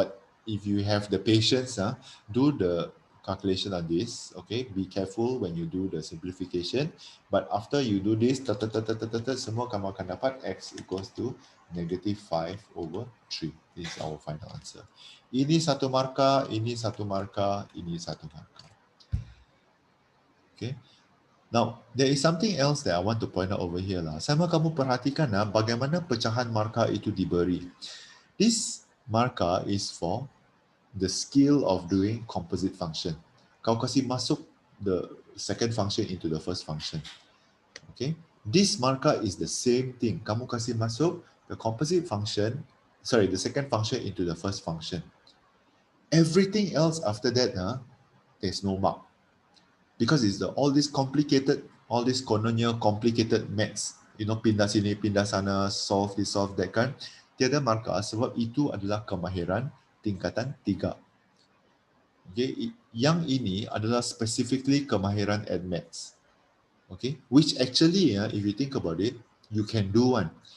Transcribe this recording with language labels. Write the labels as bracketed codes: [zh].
[en] But if you have the patience, do the calculation on this. Okay, be careful when you do the simplification. But after you do this, [ms] semua kamu akan dapat [en] x equals to negative 5 over 3. This is our final answer. [ms] Ini satu markah, ini satu markah, ini satu markah. [en] Okay. Now, there is something else that I want to point out over here lah. [ms] Sama kamu perhatikan bagaimana pecahan markah itu diberi. [en] This markah is for the skill of doing composite function. [ms] Kau kasih masuk [en] the second function into the first function. Okay. This markah is the same thing. [ms] Kamu kasih masuk [en] the composite function, the second function into the first function. Everything else after that, there's no mark. Because it's all this complicated, all this kononnya complicated maths, [ms] pindah sini, pindah sana, [en] solve this, solve that [ms] kan, tiada markah sebab itu adalah kemahiran tingkatan 3. Okay, yang ini adalah specifically kemahiran at maths. [en] Okay, which actually, if you think about it, you can do one.